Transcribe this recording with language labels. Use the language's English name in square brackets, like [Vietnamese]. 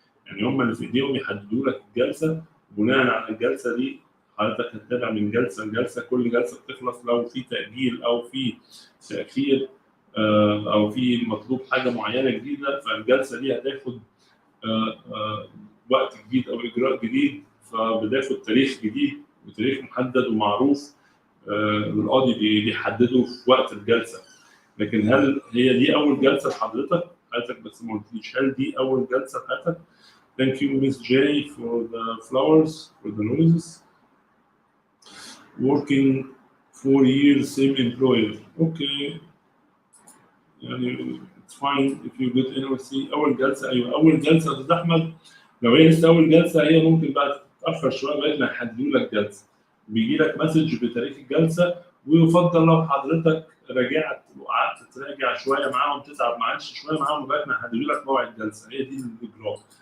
[Arabic] يعني هم اللي في ايديهم يحددوا لك الجلسه، بناء على الجلسه دي حضرتك هتتابع من جلسه لجلسه، كل جلسه بتخلص لو في تاجيل او في تاخير او في مطلوب حاجه معينه جديده، فالجلسه دي هتاخد وقت جديد او اجراء جديد، فبتاخد تاريخ جديد وتاريخ محدد ومعروف والقاضي بيحدده في وقت الجلسه. لكن هل هي دي اول جلسه لحضرتك؟ بس ما قلتليش هل دي اول جلسه لحضرتك؟ Thank you, Ms. [English] J, for the flowers, for the roses. Working 4 years, same employer. Okay. يعني it's fine if you get NOC. [Arabic] أول جلسة، أيوه أول جلسة يا أستاذ أحمد. لو هي لسه أول جلسة هي ممكن بقى تتأخر شوية لغاية ما يحددوا لك جلسة. بيجي لك مسج بتاريخ الجلسة، ويفضل لو حضرتك راجعت وقعدت تراجع شوية معاهم، تتعب معلش شوية معاهم لغاية ما يحددوا لك موعد الجلسة. هي دي الإجراء.